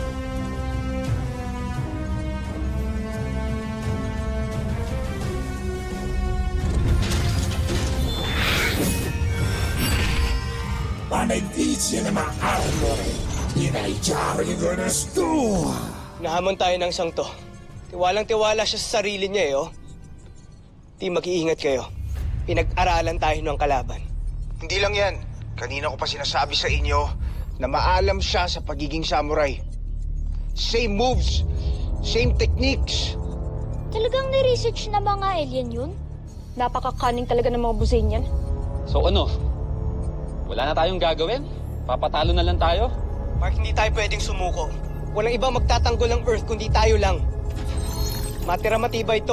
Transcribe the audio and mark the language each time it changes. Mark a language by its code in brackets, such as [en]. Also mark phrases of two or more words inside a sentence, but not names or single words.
[tl] Ma ne dice ma armore, inaichari con sto. Nahamon tayo ng sangto. Tiwalang-tiwala siya sa sarili niya eh, oh. Team, mag-iingat kayo. Pinag-aralan tayo ng kalaban. Hindi lang yan. Kanina ko pa sinasabi sa inyo na maalam siya sa pagiging samurai. [en] Same moves, same techniques. [tl] Talagang ni-research na mga alien yun? Napaka-cunning talaga ng mga busin yan. So ano? Wala na tayong gagawin? Papatalo na lang tayo? Mark, hindi tayo pwedeng sumuko. Walang ibang magtatanggol ng Earth kundi tayo lang. Matira matibay ito.